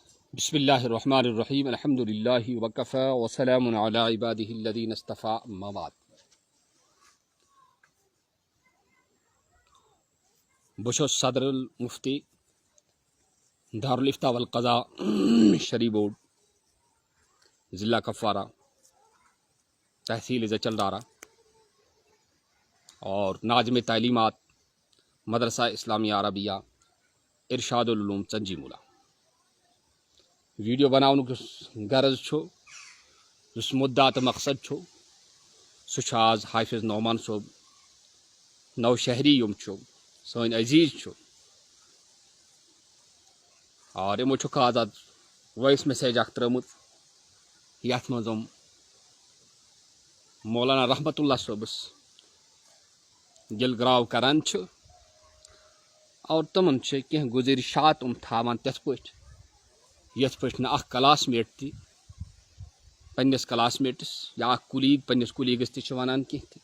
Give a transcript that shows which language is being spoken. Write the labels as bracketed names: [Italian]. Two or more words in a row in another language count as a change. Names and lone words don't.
[Arabic] بسم اللہ الرحمن الرحیم الحمد للہ وکفی وسلام علی عبادہ الذین اصطفیٰ اما بعد. [Kashmiri] بہٕ چھُس صدر المفتی دارالفتاء والقضاء شری بورڈ ضلع کپوارہ تحصیل زچل دارا اور ناظم تعلیمات مدرسہ اسلامیہ عربیہ ارشاد العلوم ژنجی مولا. ویڈیو بناونُک یُس غرض چھُ، یُس مُدعا تہٕ مقصد چھُ، سُہ چھُ آز حافظ نعمان صٲب نو شہری یِم چھُ سٲنۍ عزیز چھُ اور یِمو چھُکھ آز اَتھ [English] voice message [Kashmiri] اکھ ترٲومٕژ یَتھ منٛز یِم مولانا رحمت اللہ صٲبس گِلگراو کران چھِ اور تِمن چھِ کینٛہہ گُزٲرِشات یِم تھاوان تِتھ پٲٹھۍ یِتھ پٲٹھۍ نہٕ اکھ [English] class mate [Kashmiri] تہِ پننِس [English] class mates [Kashmiri] یا اکھ کُلیٖگ پننِس کُلیٖگس تہِ چھِ وَنان کینٛہہ تہِ.